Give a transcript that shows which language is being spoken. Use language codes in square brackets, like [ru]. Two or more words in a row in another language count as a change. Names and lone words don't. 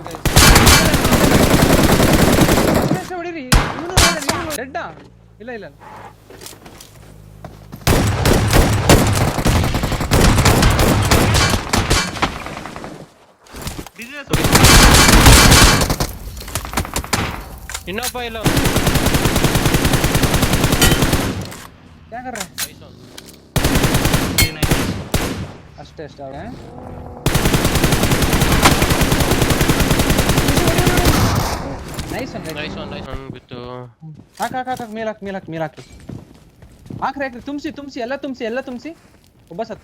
[kn] ಹೊಡಿರಿ ರೆಡ್ಡ ಇಲ್ಲ ಇಲ್ಲ ಇನ್ನೊಬ್ಬ ಇಲ್ಲ [hi] क्या कर रहे हैं [en] nice one [kn] ಅಷ್ಟೇ ಅವೇ ನೈಸ್ [en] nice one [kn] ಬಿತ್ತು ಹಾಕ್ ಮೇಲಾಕಿ ಹಾಕ್ರಿ ತುಂಬಿಸಿ ಎಲ್ಲ ತುಂಬಿಸಿ ಒಬ್ಬ ಸತ್ತ